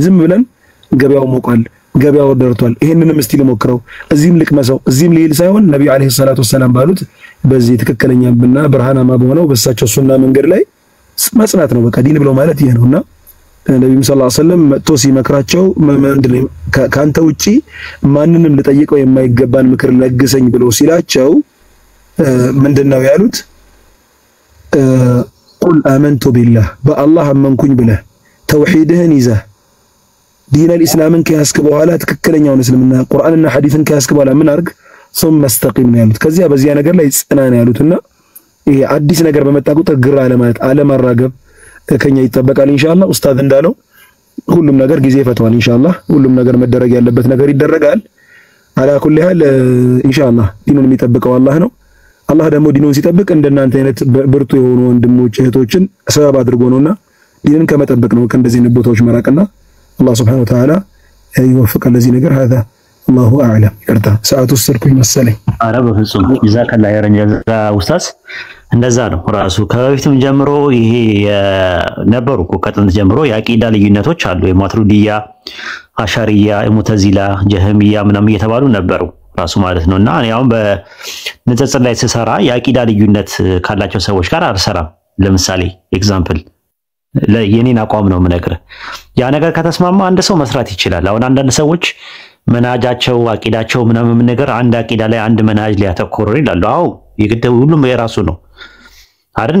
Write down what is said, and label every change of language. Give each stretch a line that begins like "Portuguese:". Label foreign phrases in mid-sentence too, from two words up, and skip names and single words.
Amharic: ዝም ብለን ገበያው ሞቋል፣ ገበያው ደርቷል፣ ይሄንንም እስቲ ልሞክረው፣ እዚህም ልቅመሰው፣ እዚህም ልሂድ ሳይሆን ነብዩ
Arabic: عليه الصلاة والسلام
Amharic: ባሉት በዚህ ትክክለኛና ብርሃናማ በሆነው በሳቸው ሱና መንገድ ላይ መጽናት ነው። በቃ ዲን ብሎ ማለት ይሄ ነውና ነብዩ
Arabic: صلى الله عليه وسلم
Amharic: መጥቶ ሲመክራቸው ምንድነው ካንተ ውጪ ማንንም ልጠይቀው የማይገባን ምክር ለግሰኝ ብሎ ሲላቸው ምንድነው ያሉት?
Arabic: قل آمنت بالله
Amharic: በአላህ አመንኩኝ ብለህ ተውሂድህን ይዘህ
Arabic: دين الإسلام
Amharic: ከያዝክ በኋላ ትክክለኛውን እስልምና ቁርአንና ሐዲስን ከያዝክ በኋላ ምን አርግ?
Arabic: ثم استقيم
Amharic: ነው ያሉት። ከዚያ በዚያ ነገር ላይ ጽና ነው ያሉትና ይሄ አዲስ ነገር በመጣ ቁጥር ግራ አለማለት አለማራገብ ከኛ ይጠበቃል። ኢንሻአላህ ኡስታዝ እንዳለው ሁሉም ነገር ጊዜ ይፈታዋል። ኢንሻአላህ ሁሉም ነገር መደረግ ያለበት ነገር ይደረጋል።
Arabic: على كل حال
Amharic: ኢንሻአላህ ዲኑን የሚጠብቀው አላህ ነው። አላህ ደግሞ ዲኑን ሲጠብቅ እንደናንተ አይነት ብርቱ የሆኑ ወንድሞች እህቶችን ሰበብ አድርጎ ነውና ዲንን ከመጠበቅ ነው ከእንደዚህ አይነት ቦታዎች መራቅና አላህ
Arabic: سبحانه وتعالى
Amharic: ይወፍቀን ለዚህ ነገር
Arabic: هذا الله اعلم።
Amharic: ይቅርታ ሰዓቱ ስርኩኝ መሰለኝ። ኧረ በፍጹም
Arabic: جزاك الله خيرا جزاء
Amharic: ኡስታዝ። እንደዛ ነው ራሱ ከበፊትም ጀምሮ ይሄ ነበሩ እኮ ከጥንት ጀምሮ የአቂዳ ልዩነቶች አሉ። የማትሩዲያ፣ አሻሪያ፣ ሙተዚላ፣ ጀህሚያ ምናምን እየተባሉ ነበሩ ራሱ ማለት ነውና እኔ አሁን በንጽጽር ላይ ስሰራ የአቂዳ ልዩነት ካላቸው ሰዎች ጋር አልሰራም። ለምሳሌ ኤግዛምፕል የኔን አቋም ነው የምነግርህ። ያ ነገር ከተስማማ አንድ ሰው መስራት ይችላል። አሁን አንዳንድ ሰዎች መናጃቸው አቂዳቸው ምናምን ነገር አንድ አቂዳ ላይ አንድ መናጅ ሊያተኮሩ ይላሉ። አዎ የግድ ሁሉም የራሱ ነው አይደል?